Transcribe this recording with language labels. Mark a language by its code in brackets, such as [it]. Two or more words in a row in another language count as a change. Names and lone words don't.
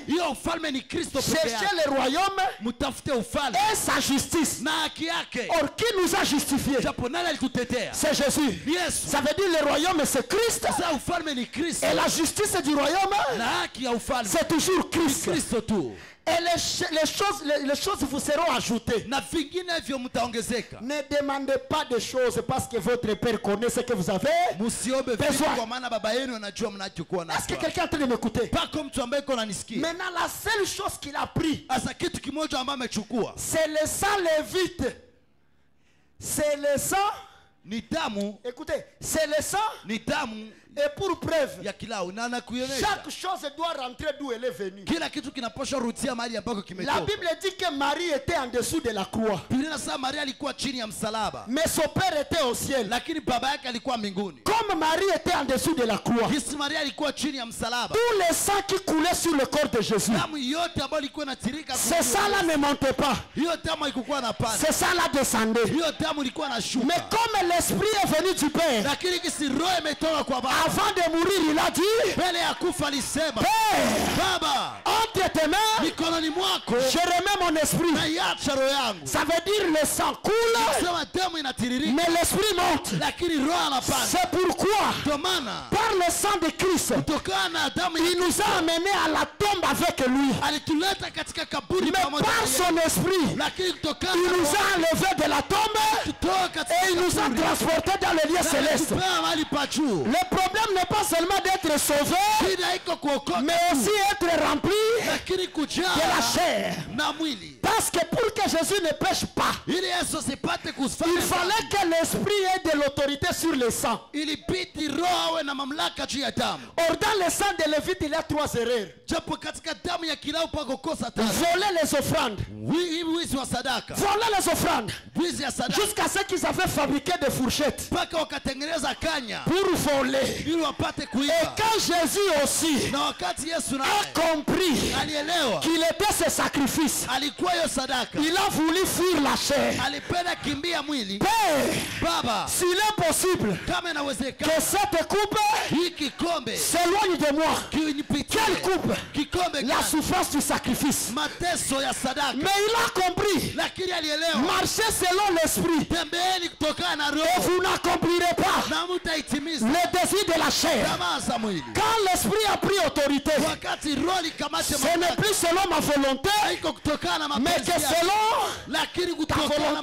[sw] Hiyo ufalme ni Kristo pekee [fr] Cherchez [sw] yake. [fr] le royaume [sw] Mtafute ufalme [fr] et sa justice. [sw] na haki yake. [fr] Or, qui nous a justifiés? [sw] Japo nani alitutetea? [fr] C'est Jésus. [sw] Yesu. [fr] Ça veut dire le royaume, c'est Christ. [sw] Sasa ufalme ni Kristo [fr] Et la justice du royaume, [sw] na haki ya ufalme [fr] c'est toujours [sw] ni [fr] Christ. [sw] Kristo tu, [fr] Et les choses vous seront ajoutées. [sw] na vinginevyo mtaongezeka. [fr] Ne demandez pas de choses parce que votre Père connaît ce que vous avez. [sw] Msiombe vitu [fr] Besoin. [sw] kwa maana baba yenu anajua mnachokuwa [fr] Est-ce que [sw] nacho. [fr] quelqu'un est en train de m'écouter? [sw] Pako mtu ambaye iko ananisikia. [fr] Maintenant, la seule chose qu'il a pris, [sw] Sasa kitu kimoja ambaye amechukua [fr] c'est le sang lévite. C'est le sang. [sw] ni damu, [fr] Écoutez, c'est le sang. [sw] ni damu [fr] Et pour preuve, [sw] ya kilao na anakuonyesha [fr] chaque chose doit rentrer d'où elle est venue. [sw] kila kitu kinapaswa rudia mahali ambako [fr] La [sw] kimetoka. [fr] Bible dit que Marie était en dessous de la croix, [sw] Biblia inasema Maria alikuwa chini ya msalaba, [fr] mais son père était au ciel. [sw] lakini baba yake alikuwa mbinguni. [fr] Comme Marie était en dessous de la croix, [sw] Yesu Maria alikuwa chini ya msalaba. [fr] tout le sang qui coulait sur le corps de Jésus, [sw] Damu yote ambayo ilikuwa inatirika, [fr] ce sang-là ne montait pas, [sw] hiyo damu haikuwa na pana, [fr] ce sang-là descendait. [sw] hiyo damu ilikuwa na [fr] Mais [sw] shuka. [fr] comme l'Esprit est venu du Père, [sw] Lakini kisi roho imetoka kwa baba, [fr] avant de mourir, il a dit, [sw] mbele ya kufa alisema, [fr] Père, [sw] Baba, [fr] entre tes mains, [sw] mikononi mwako [fr] je remets mon esprit. [sw] naiacha roho yangu. [fr] Ça veut dire le sang coule, [sw] Sema damu inatiririka, [fr] mais l'esprit monte. [sw] lakini roho anapanda. [fr] C'est pourquoi, [sw] Ndio maana [fr] par le sang de Christ, [sw] kutokana na damu [fr] il nous a amenés à la tombe avec lui. [sw] alituleta katika kaburi [fr] Mais [sw] pamoja na [fr] par [sw] yeye. [fr] son esprit, [sw] Lakini kutokana [fr] il [sw] na [fr] nous [sw] roho [fr] a enlevés de la tombe [sw] kutoka katika [fr] et il nous a [sw] kaburi, [fr] transportés dans le lieu [sw] na [fr] céleste. [sw] alitupea mahali pa juu. [fr] Le problème n'est pas seulement d'être sauvé, [sw] Shida haiko kuokoka, [fr] mais aussi être rempli [sw] lakini [fr] de la [sw] kujaa [fr] chair. [sw] na mwili. [fr] Parce que pour que Jésus ne pêche pas, [sw] Ili Yesu asipate kufanya [fr] il fallait que l'esprit ait de l'autorité sur le sang. [sw] ilibidi roho awe na mamlaka juu ya damu. [fr] Or, dans le sang de Lévite, il y a 3 erreurs. [sw] Japo katika damu ya kilao pako kosa tatu: [fr] Voler les offrandes, [sw] wizi wa sadaka, [fr] voler les offrandes, [sw] wizi ya sadaka, [fr] jusqu'à ce qu'ils avaient fabriqué des fourchettes [sw] mpaka wakatengeneza kanya [fr] pour voler. [sw] ili wapate [fr] Et [sw] kuiba. [fr] quand Jésus aussi [sw] Na wakati Yesu [fr] a [sw] naye [fr] compris [sw] alielewa [fr] qu'il était ce sacrifice, [sw] alikuwa hiyo sadaka, [fr] il a voulu fuir la chair. [sw] alipenda kimbia mwili. [fr] Père, [sw] Baba, [fr] s'il est possible [sw] kama inawezekana [fr] que cette coupe [sw] hii kikombe [fr] s'éloigne de moi. [sw] kinipitie. [fr] Quelle coupe? [sw] Kikombe [fr] La [sw] gani? [fr] souffrance du sacrifice. [sw] Mateso ya sadaka. [fr] Mais il a compris. [sw] Lakini alielewa, [fr] Marchez selon l'esprit [sw] tembeeni kutokana na [fr] et [sw] roho [fr] vous n'accomplirez pas [sw] na mtaitimiza [fr] le désir de la chair. [sw] tamaa za mwili. [fr] Quand l'esprit a pris autorité, [sw] Wakati roho likamate [fr] ce n'est [sw] mamlaka, [fr] plus selon ma volonté, [sw] haiko kutokana na [fr] mais [sw] mapenzi [fr] que [sw] yako, [fr] selon. [sw] lakini kutokana na